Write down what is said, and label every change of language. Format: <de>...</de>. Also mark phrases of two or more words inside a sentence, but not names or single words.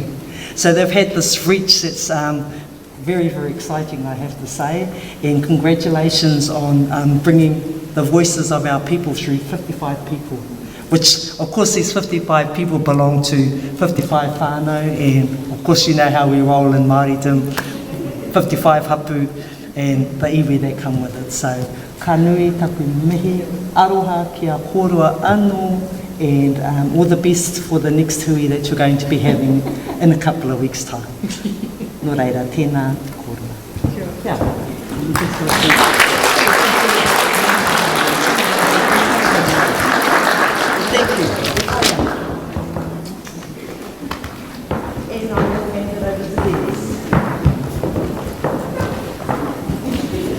<en>So they've had this reach that's very, very exciting, I have to say, and congratulations on bringing the voices of our people through 55 people. Which, of course, these 55 people belong to 55 whānau, and of course you know how we roll in Māoridom, 55 hapu, and the iwi that come with it. So,</en> <mi>ka nui taku mihi, aroha kia korua anō,</mi> <en>and all the best for the next hui that you're going to be having in a couple of weeks' time.</en> <mi>Nō reira, tēnā korua.</mi> <en>Yeah. Thank you. And I will hand it over to Dennis.</en>